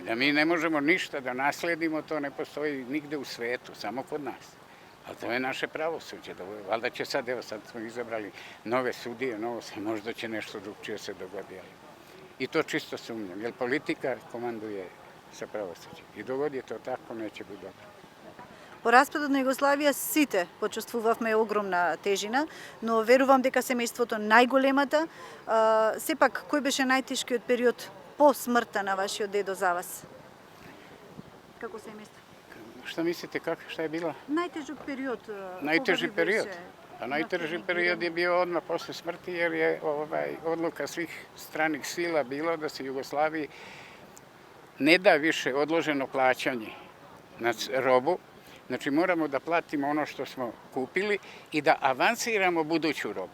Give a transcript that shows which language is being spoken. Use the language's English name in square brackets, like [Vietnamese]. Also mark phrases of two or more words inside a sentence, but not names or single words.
[Serbian] Da mi ne možemo ništa da nasledimo, to ne postoji nigde u svetu, samo kod nas. Ali to je naše pravosuđe. Valjda će sad, evo sad smo izabrali nove sudije, možda će nešto drugčije se dogodi. I to čisto sumnjam, jer politika komanduje sa pravosuđem. И догоди je to tako, neće biti dobro. [Macedonian] По распадот на Југославија сите почувствувавме огромна тежина, но верувам дека семејството најголемата. Сепак, кој беше најтешкиот период по смртта на вашиот дедо за вас? Како семејство? [Serbian] Šta mislite, šta je bila? [Macedonian] Најтежок период. [Serbian] Najteži period. A najteži period je bio odmah posle smrti, jer je odluka svih stranih sila bilo da se Jugoslaviji ne da više odloženo plaćanje na robu. Znači moramo da platimo ono što smo kupili i da avansiramo buduću robu.